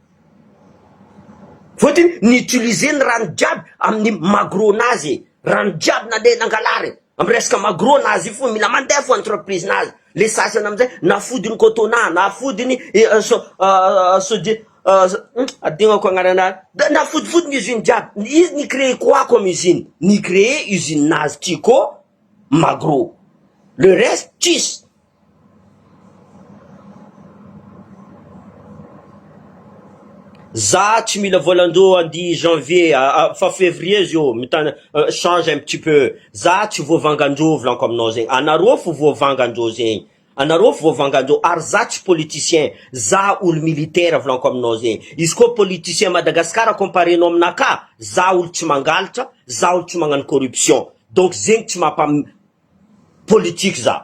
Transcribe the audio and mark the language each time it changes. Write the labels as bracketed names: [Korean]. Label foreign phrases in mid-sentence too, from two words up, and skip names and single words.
[Malagasy] Foteny niutiliser ny rano jiaby amin'ny magro nazy. Rano jiaby nandeha nangalary amin'ny resaka magro nazy fo, mila mandeha fo entreprise nazy. Le sasany amizay nafodiny cotona, nafodiny adignako agnarana, nafodifodiny usine jiaby. Izy ni [French] créé quoi comme usine? [Malagasy] Ni créé usine nazy tiko magro. Le reste tsisy. Za tsy mila volandreo andi janvier fa février zio mitana [French] change un petit peu. [Malagasy] Za tsy voavangandreo volanko aminao zegny. Anareo fo voavangandreo zegny. Anareo fo voavangandreo. Ary za tsy politicien, za olo militaire volanko aminao zegny. Izy ko politicien Madagascar comparenao aminaka, za olo tsy mangalatra, za olo tsy magnano corruption. Donc zegny tsy mampa politique za.